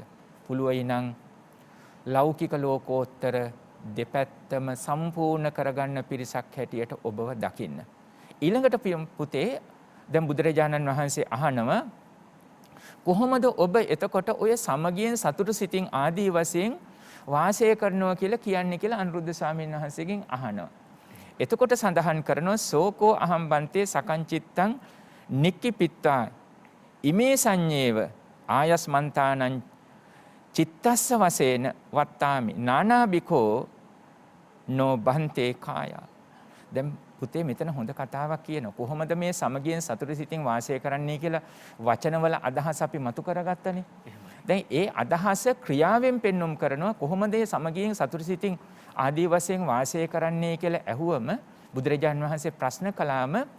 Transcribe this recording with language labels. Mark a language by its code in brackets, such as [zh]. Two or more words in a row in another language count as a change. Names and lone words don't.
[si] පුළුවයි නම් ලෞකික ලෝකෝත්තර දෙපැත්තම සම්පූර්ණ කරගන්න පිරිසක් හැටියට ඔබව දකින්න. ඊළඟට පුතේ, දැන් බුදුරජාණන් වහන්සේ අහනවා කොහොමද ඔබ එතකොට ඔය සමගියෙන් සතුටු සිතින් ආදී වශයෙන් වාසය කරනවා කියලා කියන්නේ කියලා අනුරුද්ධ ස්වාමීන් වහන්සේගෙන් අහනවා. එතකොට සඳහන් කරනවා [pi] සෝකෝ අහම් බන්තේ සකංචිත්තං නික්කිපිත්තා ඉමේ සංඤේව ආයස්මන්තානං චිත්තස්ස වශයෙන් වත්තාමි නානාබිකෝ නෝ බන්තේ කාය. [si] දැන් පුතේ මෙතන හොඳ කතාවක් කියනවා. කොහොමද මේ සමගියෙන් සතුටු සිතින් වාසය කරන්නේ කියලා වචනවල අදහස අපි මතු කරගත්තනේ. දැන් ඒ අදහස ක්‍රියාවෙන් පෙන්වුම් කරනවා කොහොමද මේ සමගියෙන් සතුටු සිතින් ආදී වශයෙන් වාසය කරන්නේ කියලා ඇහුවම බුදුරජාන් වහන්සේ ප්‍රශ්න කළාම